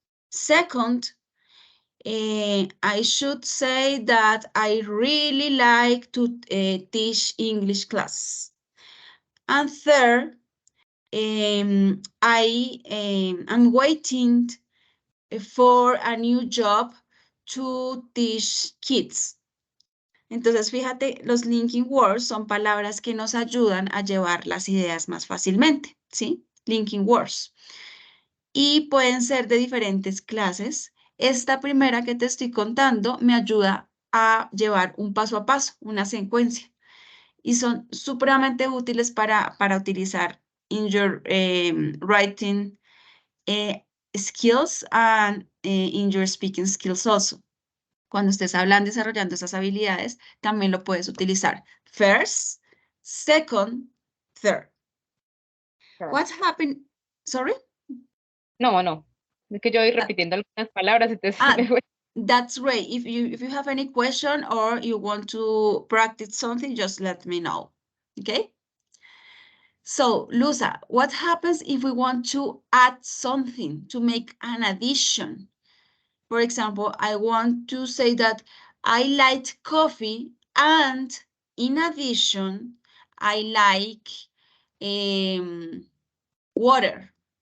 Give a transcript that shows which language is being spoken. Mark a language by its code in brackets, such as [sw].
[en] Second, I should say that I really like to teach English class. And third, I am waiting for a new job to teach kids. [es] Entonces, fíjate, los linking words son palabras que nos ayudan a llevar las ideas más fácilmente, ¿sí? Linking words. Y pueden ser de diferentes clases. Esta primera que te estoy contando me ayuda a llevar un paso a paso, una secuencia. Y son supremamente útiles para utilizar [en] in your writing skills and in your speaking skills also. [es] Cuando estés hablando y desarrollando esas habilidades, también lo puedes utilizar. [en] First, second, third. Sure. What happened? Sorry? [es] No, no. Es que yo voy repitiendo algunas palabras, entonces Ah, me voy. [en] That's great. If you have any question or you want to practice something, just let me know. Okay? So, Luza, what happens if we want to add something, to make an addition? For example, I want to say that I like coffee and in addition, I like water.